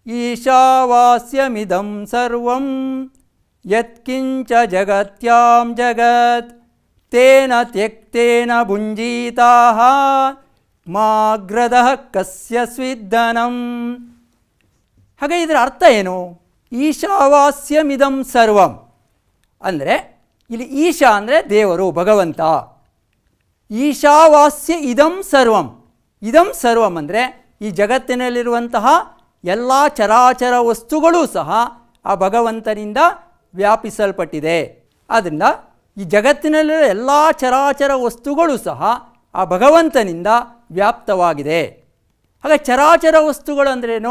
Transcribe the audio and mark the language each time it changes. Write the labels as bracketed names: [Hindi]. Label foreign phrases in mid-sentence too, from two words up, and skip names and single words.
[Sanskrit] ಈಶಾವಾಸ್ಯಮಿದಂ ಸರ್ವಂ ಯತ್ಕಿಂಚ ಜಗತ್ಯಾಂ ಜಗತ್ ತೇನ ತ್ಯಕ್ತೇನ ಭುಂಜೀತಾಃ ಮಾಗ್ರದಃ ಕಸ್ಯ ಸ್ವಿದ್ದನಂ. [Kannada] ಹಾಗೆ ಇದರ ಅರ್ಥ ಏನು? [Sanskrit] ಈಶಾವಾಸ್ಯಮಿದಂ ಸರ್ವಂ [Kannada] ಅಂದರೆ ಇಲ್ಲಿ ಈಶಾ ಅಂದರೆ ದೇವರು, ಭಗವಂತ. [Sanskrit] ಈಶಾವಾಸ್ಯ ಇದಂ ಸರ್ವಂ, ಇದಂ ಸರ್ವಂ [Kannada] ಅಂದರೆ ಈ ಜಗತ್ತಿನಲ್ಲಿರುವಂತಹ ಎಲ್ಲ ಚರಾಚರ ವಸ್ತುಗಳೂ ಸಹ ಆ ಭಗವಂತನಿಂದ ವ್ಯಾಪಿಸಲ್ಪಟ್ಟಿದೆ. ಆದ್ದರಿಂದ ಈ ಜಗತ್ತಿನಲ್ಲಿರುವ ಎಲ್ಲ ಚರಾಚರ ವಸ್ತುಗಳು ಸಹ ಆ ಭಗವಂತನಿಂದ ವ್ಯಾಪ್ತವಾಗಿದೆ. ಹಾಗೆ ಚರಾಚರ ವಸ್ತುಗಳು ಅಂದ್ರೇನು?